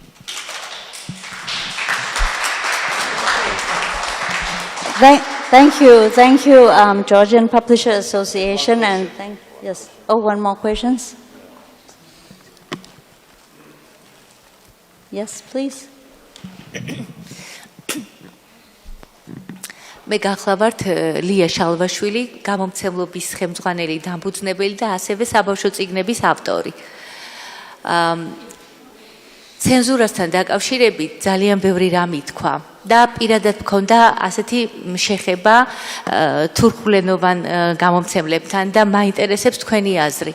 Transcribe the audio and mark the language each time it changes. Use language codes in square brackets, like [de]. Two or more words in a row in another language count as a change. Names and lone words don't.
[en] Thank you, Georgian Publisher Association, and yes. Oh, one more questions. Yes, please. [ka] მე გახლავართ ლია შალვაშვილი, გამომცემლობის ხელმძღვანელი დამფუძნებელი და ასევე საბავშვო წიგნების ავტორი. ცენზურასთან დაკავშირებით ძალიან ბევრი რამ ითქვა და პირადად მქონდა ასეთი შეხება თურქულენოვან გამომცემლებთან და მაინტერესებს თქვენი აზრი.